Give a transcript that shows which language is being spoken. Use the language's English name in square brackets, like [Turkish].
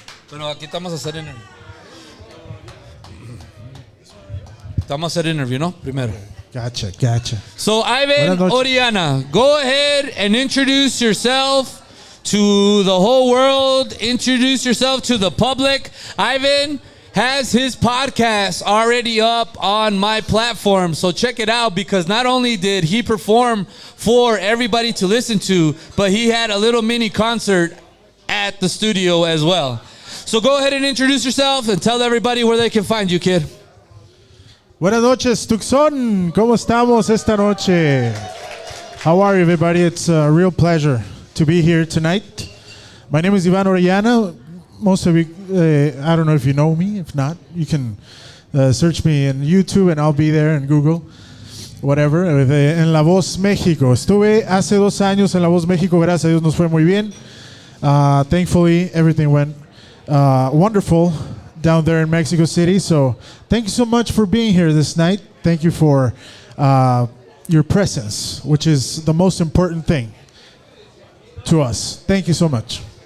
[Spanish] Bueno, aquí estamos a hacer interview. Estamos a hacer interview, ¿no? Primero. [English] Gotcha. So, Ivan Orellana, go ahead and introduce yourself to the whole world. Introduce yourself to the public. Ivan has his podcast already up on my platform, so check it out, because not only did he perform for everybody to listen to, but he had a little mini concert at the studio as well. So go ahead and introduce yourself and tell everybody where they can find you, kid. [Spanish] Buenas noches, Tucson. ¿Cómo estamos esta noche? [English] How are you, everybody? It's a real pleasure to be here tonight. My name is Ivan Orellana. Most of you, I don't know if you know me. If not, you can search me in YouTube and I'll be there, in Google, whatever. [Spanish] En La Voz México. Estuve hace 2 años en La Voz México. Gracias a Dios nos fue muy bien. [English] Thankfully, everything went wonderful down there in Mexico City. So thank you so much for being here this night. Thank you for your presence, which is the most important thing to us. Thank you so much.